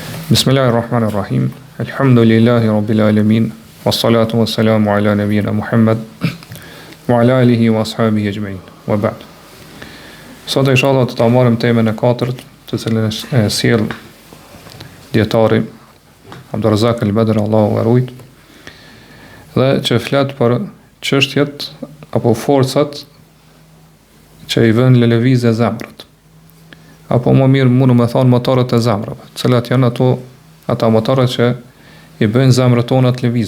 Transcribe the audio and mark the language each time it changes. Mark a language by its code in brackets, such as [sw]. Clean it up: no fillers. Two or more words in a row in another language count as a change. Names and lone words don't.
[ar] بسم الله الرحمن الرحيم الحمد لله رب العالمين. والصلاة والسلام على نبينا محمد وعلى آله وأصحابه أجمعين. وبعد. [sq] Sot inshallah do ta marrim temën e katërt, të cilën e sjell dietari Abdurrazak al-Badr, Allahu e rujt, dhe që flet për çështjet apo forcat që i vën lëvizje zemrët, apo më mirë mundu me thonë motorët e zemrëve, cilat janë ata motorët që i bëjnë zemrët tona të lëvizin.